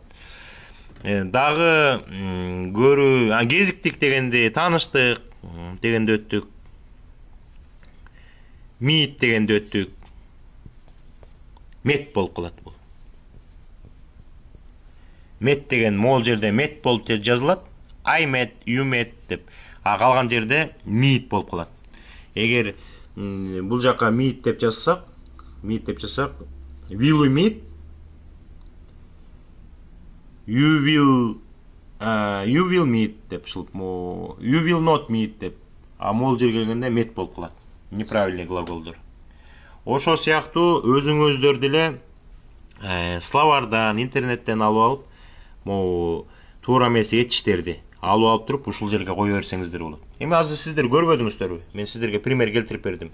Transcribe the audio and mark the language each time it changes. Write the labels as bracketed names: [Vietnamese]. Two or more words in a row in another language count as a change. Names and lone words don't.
[Kyrgyz] Дагы көрүү, кезиктик дегенди, тааныштык дегенди өттүк. Meet дегенди өттүк. Met болуп калат бул. Met деген могул жерде met болуп жазылат. [English] I met, you met [Kyrgyz] деп. Калган жерде meet болуп калат. Эгер бул жака meet деп жазсак, [English] will we meet? You will meet [Kyrgyz] деп чылып, [English] you will not meet [Kyrgyz] деп. Могул жерге келгенде met болуп калат. Неправильный глаголдор. Ошо сыяктуу өзүңүздөр деле словардан, интернеттен алып алып, могу туура эмес этиштерди алып туруп ушул жерге кое берсеңиздер болот. Эми азыр сиздер көрбөдүңүздөрбү? Мен сиздерге пример келтирип бердим.